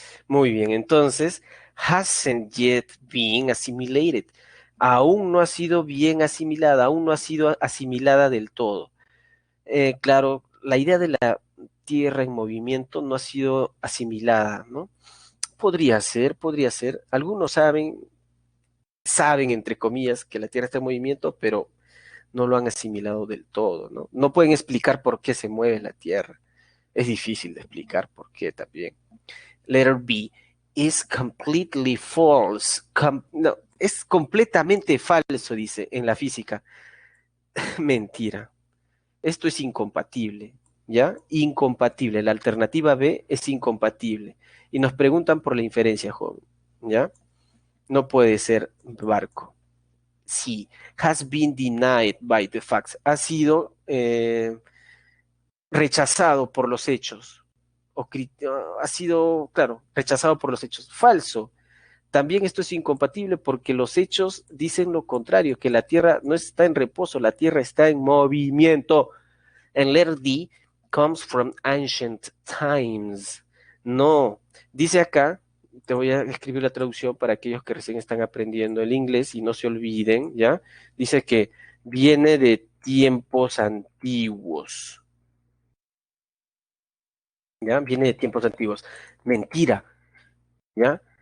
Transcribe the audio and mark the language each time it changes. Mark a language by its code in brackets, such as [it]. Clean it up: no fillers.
[es] Muy bien, entonces, [en] hasn't yet been assimilated. [es] Aún no ha sido bien asimilada, aún no ha sido asimilada del todo. Claro, la idea de la Tierra en movimiento no ha sido asimilada, ¿no? Podría ser, podría ser. Algunos saben entre comillas que la Tierra está en movimiento, pero no lo han asimilado del todo, ¿no? No pueden explicar por qué se mueve la Tierra. Es difícil de explicar por qué también. [en] Letter B is completely false. [es] No, es completamente falso, dice en la física. Mentira. Esto es incompatible, ¿ya? Incompatible. La alternativa B es incompatible. Y nos preguntan por la inferencia, joven, ¿ya? No puede ser barco. [en] Sí, has been denied by the facts. [es] Ha sido rechazado por los hechos. Ha sido, claro, rechazado por los hechos. Falso. También esto es incompatible porque los hechos dicen lo contrario, que la Tierra no está en reposo, la Tierra está en movimiento. [en] And letter D comes from ancient times. [es] No, dice acá, te voy a escribir la traducción para aquellos que recién están aprendiendo el inglés y no se olviden, ¿ya? Dice que viene de tiempos antiguos, ¿ya? Viene de tiempos antiguos. Mentira, ¿ya?